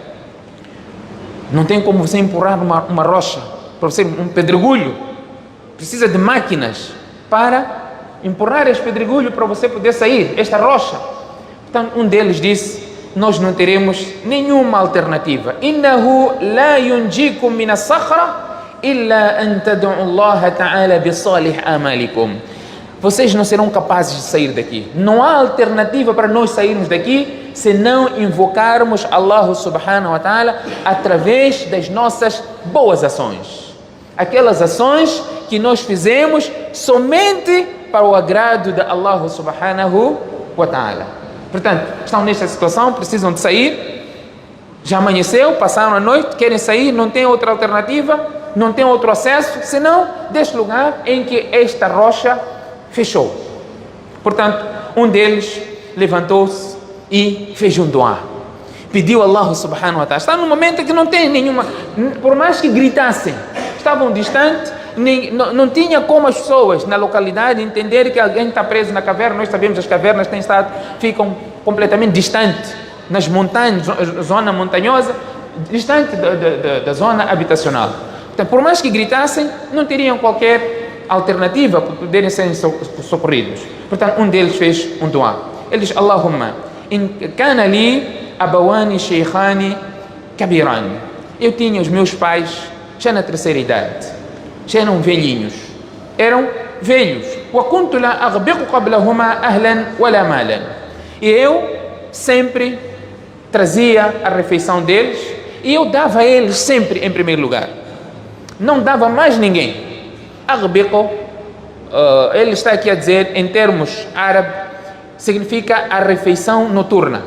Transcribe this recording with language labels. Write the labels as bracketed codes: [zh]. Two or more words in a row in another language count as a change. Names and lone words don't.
[pt] Não tem como você empurrar uma rocha, para você, um pedregulho. Precisa de máquinas para empurrar este pedregulho para você poder sair, esta rocha. Então, um deles disse: nós não teremos nenhuma alternativa. [ar] إنه لا ينجيكم من الصخرة إلا أن تدعوا الله تعالى بصالح أعمالكم. [pt] Vocês não serão capazes de sair daqui. Não há alternativa para nós sairmos daqui se não invocarmos [ar] الله سبحانه وتعالى [pt] através das nossas boas ações. Aquelas ações que nós fizemos somente para o agrado de [ar] الله سبحانه وتعالى. [pt] Portanto, estão nesta situação, precisam de sair, já amanheceu, passaram a noite, querem sair, não tem outra alternativa, não tem outro acesso, senão deste lugar em que esta rocha fechou. Portanto, um deles levantou-se e fez um dua. Pediu a [ar] الله سبحانه وتعالى. [pt] Está num momento que não tem nenhuma, por mais que gritassem, estavam distantes, não tinha como as pessoas na localidade entender que alguém está preso na caverna. Nós sabemos que as cavernas ficam completamente distantes, nas montanhas, zona montanhosa, distante da zona habitacional. Então, por mais que gritassem, não teriam qualquer alternativa para poderem ser socorridos. Portanto, um deles fez um dua. Ele diz: [ar] اللهم إن كان لي أبوان شيخان كبيران. [pt] Eu tinha os meus pais já na terceira idade, já eram velhinhos, [ar] وكنت لا أغبق قبلهما أهلا ولا مالا. [pt] E eu sempre trazia a refeição deles e eu dava a eles sempre em primeiro lugar, não dava mais ninguém. Aghbiqu, ele está aqui a dizer em termos árabes, significa a refeição noturna.